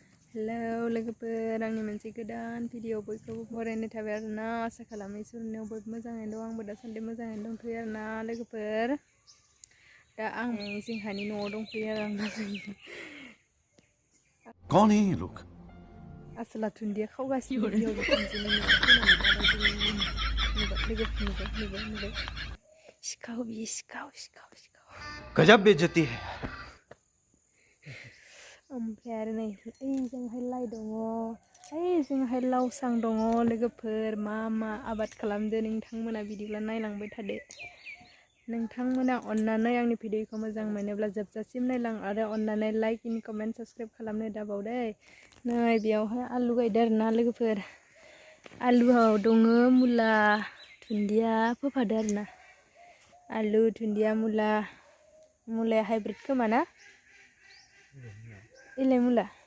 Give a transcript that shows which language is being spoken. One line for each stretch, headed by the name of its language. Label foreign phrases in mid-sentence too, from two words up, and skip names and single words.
Bodo: Hello, lwgwfwr आंनि मोनसे गोदान भिडिअ बयखौबो बरायनाय थाबाय आरोना आसा खालामो इसोरनियाव बयबो मोजाङैनो दं आंबो दासान्दि मोजाङैनो दंथ'यो आरोना लोगोफोर दा आं जोंहानि न'आव दंफैयो आरोना
Hindi: कौन है ये लोग
Bodo: आसला दुन्दिया खावगासिनो बिहाव बिखुनजोनि न'आव फैनानै दाबायदि नुबाय सिखाव बियो सिखाव
Hindi: गजब बेइज्जती है
Bodo: ओमफ्राय आरो नै ओइजोंहाय लाइ दङ ओइजोंहाय लावसां दङ लोगोफोर मा आबाद खालामदो नोंथांमोना बिदिब्ला नायलांबाय थादो नोंथांमोना अननानै आंनि भिडिअखौ मोजां मोनोब्ला जोबजासिम नायलां आरो अननानै
English: like in comment subscribe
Bodo: खालामनो दाबावदे नै बेयावहाय आलु गायदो आरोना लोगोफोर आलुआव दङ मुला दुन्दिया फोफादो आरोना आलु दुन्दिया मुलाया हाइब्रिद खोमा ना इलाय मुला